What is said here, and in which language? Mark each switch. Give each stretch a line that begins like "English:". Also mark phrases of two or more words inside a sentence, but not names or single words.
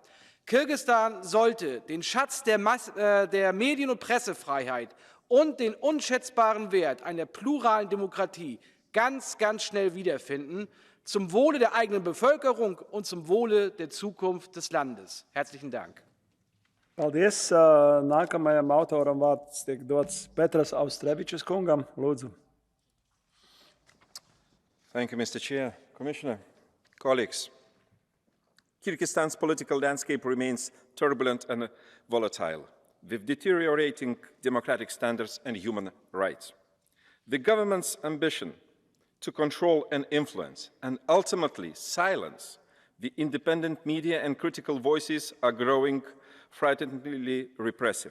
German: Kirgisistan sollte den Schatz der Medien- und Pressefreiheit und den unschätzbaren Wert einer pluralen Demokratie ganz schnell wiederfinden, zum Wohle der eigenen Bevölkerung und zum Wohle der Zukunft des Landes. Herzlichen Dank.
Latvian: Paldies. Nākamajam autoram vārds tiek dots Petras Austrevičs kungam. Lūdzu.
English: Thank you, Mr. Chair. Commissioner, colleagues. Kyrgyzstan's political landscape remains turbulent and volatile, with deteriorating democratic standards and human rights. The government's ambition to control and influence and ultimately silence the independent media and critical voices are growing frighteningly repressive.